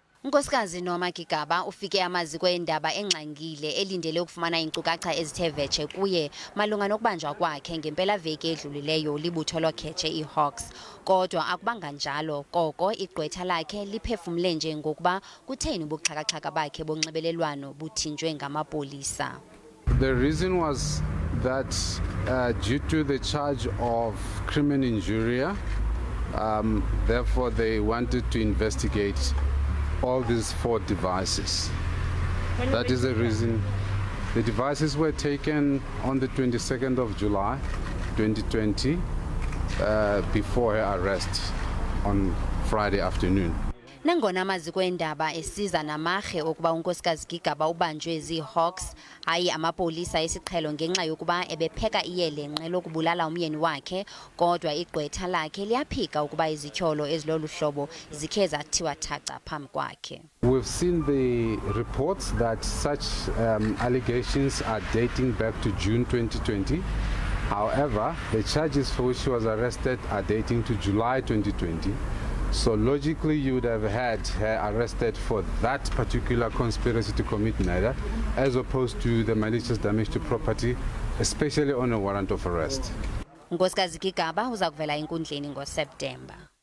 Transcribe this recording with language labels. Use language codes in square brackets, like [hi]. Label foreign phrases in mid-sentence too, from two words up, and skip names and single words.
[xh] Unkosikazi UNorma Gigaba ufike amaziko eendaba engxangile elindele ukufumana iinkcukacha ezithe vetshe kuye malunga nokubanjwa kwakhe ngempelaveki edlulileyo libutho lokhetshe iHawks. Kodwa akubanga njalo, koko igqwetha lakhe liphefumle nje ngokuba kutheni ubuxhakaxhaka bakhe bonxibelelwano buthinjwe ngamapolisa. [en] The reason was that due to the charge of [la] crimen injuria, [en] therefore they wanted to investigate all these 4 devices. That is the reason. The devices were taken on the 22nd of July 2020 before her arrest on Friday afternoon. [xh] Nangona amaziko eendaba esiza namarhe okuba unkosikazi Gigaba ubanjwe ziHawks hayi amapolisa esiqhelo ngenxa yokuba ebepheka iyelenqe lokubulala umyeni wakhe, kodwa igqwetha lakhe liyaphika ukuba izityholo ezilolu hlobo zikhe zathiwa thaca phambi kwakhe. [en] We've seen the reports that such allegations are dating back to June 2020. However, the charges for which she was arrested are dating to July 2020. So logically, you would have had her arrested for that particular conspiracy to commit murder, as opposed to the malicious damage to property, especially on a warrant of arrest. [xh] Unkosikazi Gigaba uza kuvela enkundleni ngoSeptemba.